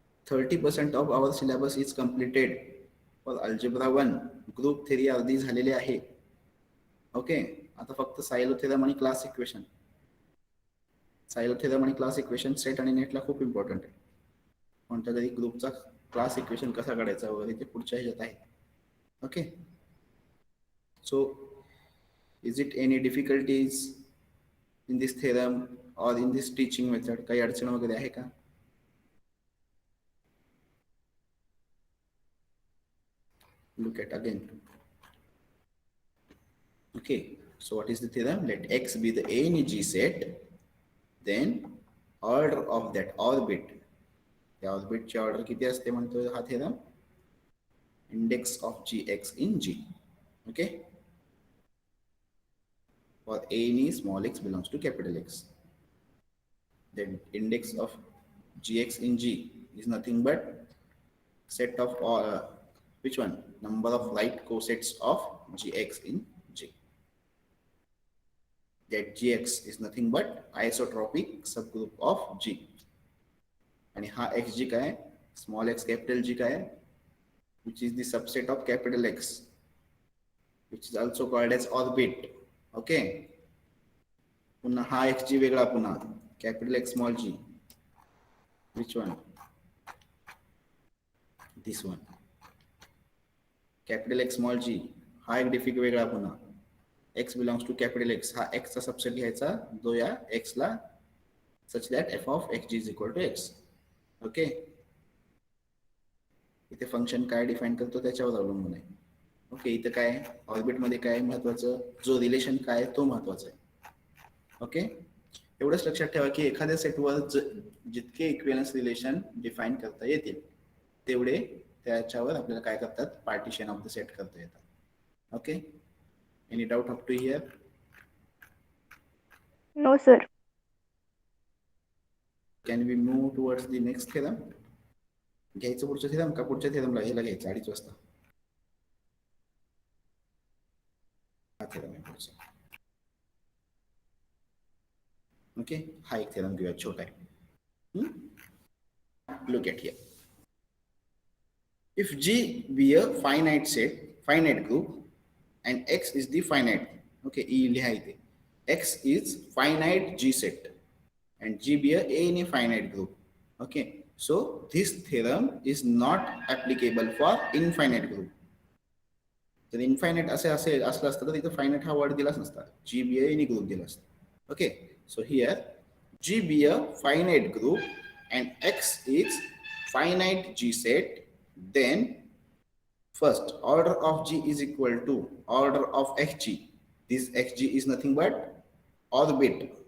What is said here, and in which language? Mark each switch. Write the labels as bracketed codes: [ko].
[en] 30% of our syllabus is completed for algebra 1. [mr] Group theory अर्धी झालेली आहे. ओके, आता फक्त सायलोथेरम आणि क्लास इक्वेशन, सायलोथेरम आणि क्लास इक्वेशन सेट आणि नेटला खूप इम्पॉर्टंट आहे. कोणत्या तरी ग्रुपचा क्लास इक्वेशन कसा काढायचा वगैरे ते पुढच्या ह्याच्यात आहे. [en] Okay, so is it any difficulties in this theorem or in this teaching method? [mr] काही अडचण वगैरे आहे का? [en] Look at again. Okay, so what is the theorem? Let X be the A in G set, then order of that orbit, [mr] त्या ऑर्बिटची order किती असते म्हणतोय हा theorem? [en] Index of Gx in G. Okay, for A in small x belongs to capital X, then index of Gx in G is nothing but set of which one? Number of right cosets of Gx in G. That Gx is nothing but isotropic subgroup of G. [mr] आणि हा xg काय? Small x capital G काय? [en] which is the subset of capital X, which is also called as orbit. [mr] Okay, पुन्हा हा xg वेगळा, पुन्हा capital X small g, [en] which one? this one, capital X small g. [mr] हा एक डिफिक वेगळा, पुन्हा [en] x belongs to capital X, [mr] हा x चा सबसेट घ्यायचा जो या x ला [en] such that f of xg is equal to x. [mr] Okay, इथे फंक्शन काय डिफाइन करतो त्याच्यावर अवलंबून आहे. ओके, इथं काय ऑर्बिट मध्ये काय महत्वाचं, जो रिलेशन काय तो महत्वाचा आहे. ओके, एवढंच लक्षात ठेवा की एखाद्या सेटवर जितके इक्विव्हॅलन्स रिलेशन डिफाइन करता येतील तेवढे त्याच्यावर आपल्याला काय करतात, पार्टिशन ऑफ द सेट करता येतात. [en] Okay, any doubt up to here? No, sir. Can we move towards the next theorem? [mr] घ्यायचं पुढचं थेरम का पुढच्या थेरमला ह्याला घ्यायचं 2:30 वाजता? हा थेरम आहे पुढचा. ओके, हा एक थेरम घेऊया, छोटा आहे. [en] Look at here. If G be a finite set, finite group, and X is the finite, okay, E [mr] लिहा इथे. [en] X is finite G set, and G be any finite group. Okay, so this theorem is not applicable for infinite group. [mr] जर infinite असे असेल असलं असतं तर इथं finite हा वर्ड दिलाच नसता, जी बी एनी ग्रुप दिला असतं. [en] Okay, so here G be a finite group and X is finite G set, then first order of G is equal to order of Xg. This Xg is nothing but orbit.